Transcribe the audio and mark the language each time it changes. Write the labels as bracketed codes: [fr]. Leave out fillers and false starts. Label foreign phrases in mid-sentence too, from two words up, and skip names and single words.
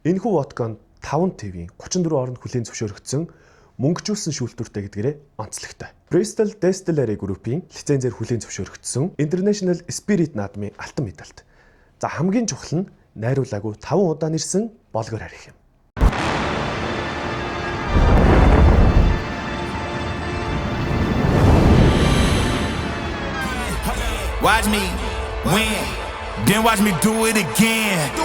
[mn] Энэхүү водконд 5 TV-ийн 34 оронд хүлээн зөвшөөрөгдсөн мөнгөжүүлсэн шүүлтүртэй гэдгээрээ онцлогтой. Bristol Distillery Group-ийн лицензээр хүлээн зөвшөөрөгдсөн International Spirit наадмын алтан медальт. За хамгийн чухал нь найруулаагүй 5 удаа нэрсэн болгоор арих юм. [en] Watch me win, then watch me do it again.